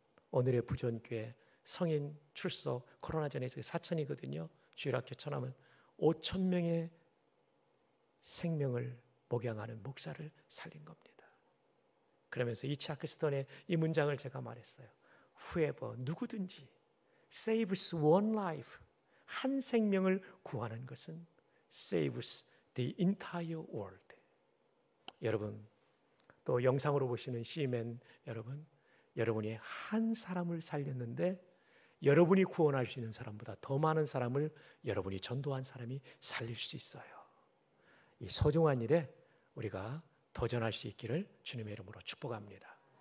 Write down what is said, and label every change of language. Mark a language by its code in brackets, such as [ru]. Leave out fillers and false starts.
[ko] 오늘의 부전교회 성인 출소 코로나 전에 4,000이거든요. 주일학교 천하면 5,000명의 생명을 목양하는 목사를 살린 겁니다. 그러면서 이치하크 스턴의 이 문장을 제가 말했어요. [en] Whoever, [ko] 누구든지 [en] saves one life, [ko] 한 생명을 구하는 것은 [en] saves the entire world. [ko] 여러분, 또 영상으로 보시는 시맨 여러분, 여러분이 한 사람을 살렸는데 여러분이 구원할 수 있는 사람보다 더 많은 사람을 여러분이 전도한 사람이 살릴 수 있어요. 이 소중한 일에 우리가 도전할 수 있기를 주님의 이름으로 축복합니다.